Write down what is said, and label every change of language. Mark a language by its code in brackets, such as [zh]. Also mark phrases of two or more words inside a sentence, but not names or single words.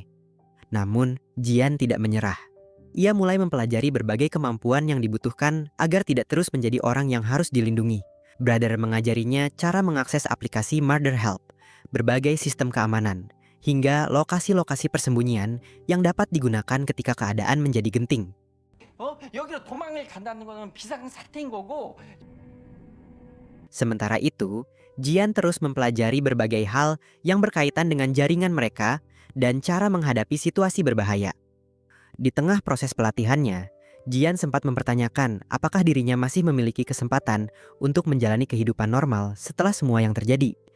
[id] Namun, Jian tidak menyerah. Ia mulai mempelajari berbagai kemampuan yang dibutuhkan agar tidak terus menjadi orang yang harus dilindungi. Brother mengajarinya cara mengakses aplikasi Mother Help, berbagai sistem keamanan, hingga lokasi-lokasi persembunyian yang dapat digunakan ketika keadaan menjadi genting. [ko] 여기로 도망을 간다는 거는 비상사태인 거고. [id] Sementara itu, Jian terus mempelajari berbagai hal yang berkaitan dengan jaringan mereka dan cara menghadapi situasi berbahaya. Di tengah proses pelatihannya, Jian sempat mempertanyakan apakah dirinya masih memiliki kesempatan untuk menjalani kehidupan normal setelah semua yang terjadi.